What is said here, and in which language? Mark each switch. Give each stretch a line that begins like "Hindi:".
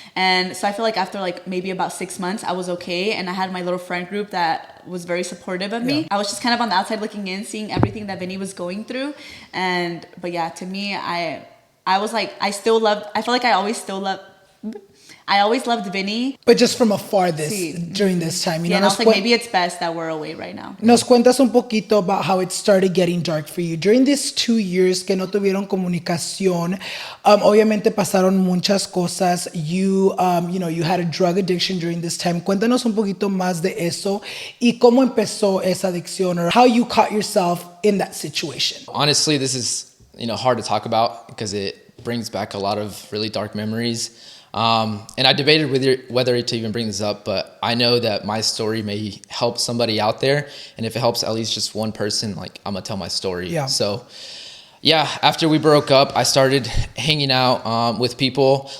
English: And so I feel like after like maybe about 6 months, I was okay. And I had my little friend group that was very supportive of me. I was just kind of on the outside looking in, seeing everything that Vinny was going through. But yeah, to me, I was like, I feel like I always loved Vinny. But just from afar during this time. You know, and I was like, maybe it's best that we're away right now.
Spanish: Nos cuentas un poquito
English: about how it started getting dark for you. During these 2 years
Spanish: que no tuvieron comunicación, obviamente pasaron muchas cosas.
English: You know, you had a drug addiction during this time.
Spanish: Cuéntanos un poquito más de eso y cómo empezó esa adicción
English: or how you caught yourself in that situation. Honestly, this is, you know, hard to talk about because it brings back a lot of really dark memories. And I debated whether to even bring this up, but I know that my story may help somebody out there. And if it helps at least just one person, like, I'm going to tell my story. Yeah. So, yeah, after we broke up, I started hanging out with people.